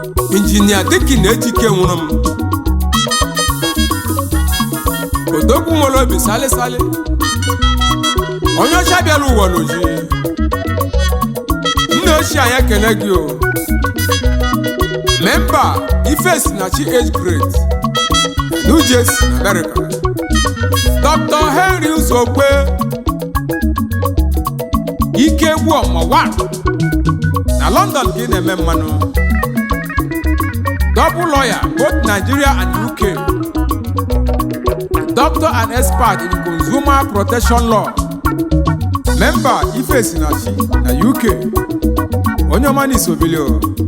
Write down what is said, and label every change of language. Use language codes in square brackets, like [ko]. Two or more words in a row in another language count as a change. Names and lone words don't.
[ig] Injinia Dikin Ejike nwụrụ m. Odogwu nwere obi sale sale. Onye ọcha bịara ụwa n'oji. Nne ochie anyị ekele gị o. [en] Member Ifesinachi age grade. New Jersey, America. Doctor Henry Uzokwe. Ike Egbuoma one. [ig] Na London ka ị na-eme mmanụ. [en] Double lawyer, both Nigeria and U K. Doctor and expert in consumer protection law. Member Ifesinachi na U K. [ig] Onye ọma n'isobili o.